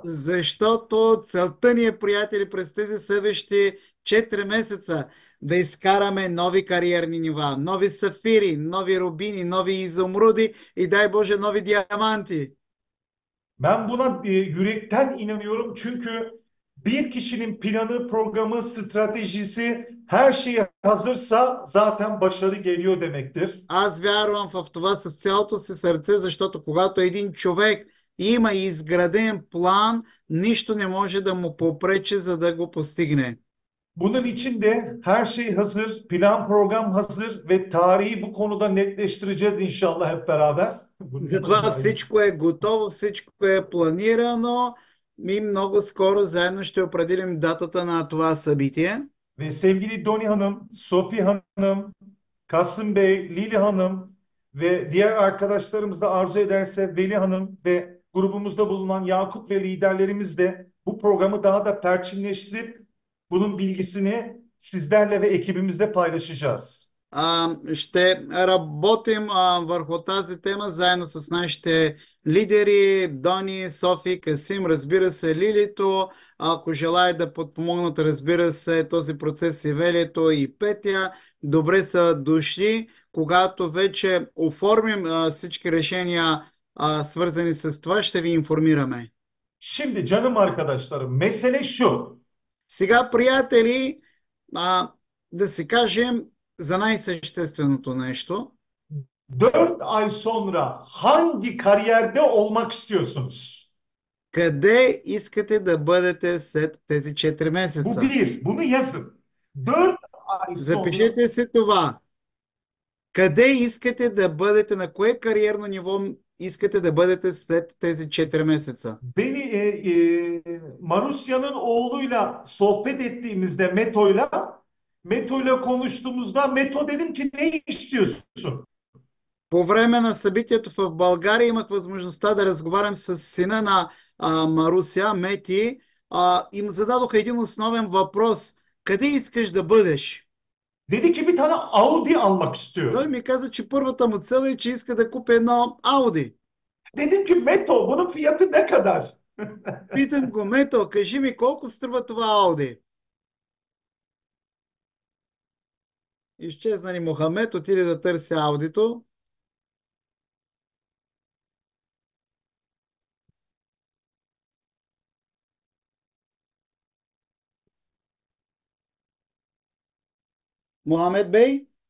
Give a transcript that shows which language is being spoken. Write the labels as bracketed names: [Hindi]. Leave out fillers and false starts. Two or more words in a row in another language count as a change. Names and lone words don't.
[Bulgarian] Защото целта ни е, приятели, през тези следващи 4 месеца да изкараме нови кариерни нива, нови сафири, нови рубини, нови изумруди и дай Боже нови диаманти. [Turkish] Ben buna yürekten inanıyorum çünkü bir kişinin planı, programı, stratejisi her şeyi hazırsa zaten başarı geliyor demektir. [Bulgarian] Аз вярвам в това с цялото си сърце, защото когато един човек има изграден план, нищо не може да му попречи, за да го постигне. [Turkish] Bunun için de her şey hazır, plan program hazır ve tarihi bu konuda netleştireceğiz inşallah hep beraber. Bunun [Bulgarian] Затова [Turkish] yanında [Bulgarian] всичко е готово, всичко е планирано и много скоро заедно ще определим датата на това събитие. [Turkish] ve sevgili Doni Hanım, Sofi Hanım, Kasım Bey, Lili Hanım ve diğer arkadaşlarımız da arzu ederse Veli Hanım ve grubumuzda bulunan Yakup ve liderlerimiz de bu programı daha da perçinleştirip bunun bilgisini sizlerle ve ekibimizle paylaşacağız. [Bulgarian] Ще работим върху тази тема заедно с нашите лидери, Дони, Софи, Касим, разбира се, Лилито. Ако желаят да подпомогнат, разбира се, този процес и Велието и Петя, добре са дошли. Когато вече оформим всички решения, свързани с това, ще ви информираме. [Turkish] Şimdi canım arkadaşlarım, mesele şu. [Bulgarian] Сега, приятели, да си кажем за най-същественото нещо. [Turkish] 4 ay sonra hangi kariyerde olmak istiyorsunuz? [Bulgarian] Къде искате да бъдете след тези 4 [Turkish] Bu [Bulgarian] месеца? [Turkish] bir, bunu yazın. 4 ay sonra [Bulgarian] Запишете си това. Къде искате да бъдете, на кое кариерно ниво искате да бъдете след тези 4 месеца? [Turkish] beni Marusya'nın oğluyla sohbet ettiğimizde Meto'yla konuştuğumuzda Meto dedim ki ne istiyorsun? [Bulgarian] По време на събитието в България имах възможността да разговарям с сина на Маруся, Мети, и му зададох един основен въпрос. Къде искаш да бъдеш? [Turkish] Dedi ki bir tane Audi almak [Bulgarian] Той [Turkish] istiyorum. [Bulgarian] ми каза, че първата му цел е, че иска да купи едно Ауди. [Turkish] Dedim ki Meto bunun fiyatı ne kadar? [Bulgarian] Питам го, Мето, кажи ми колко струва това Ауди? Изчезна ни Мохамед, отиде да търси Аудито. Мохамед Бей?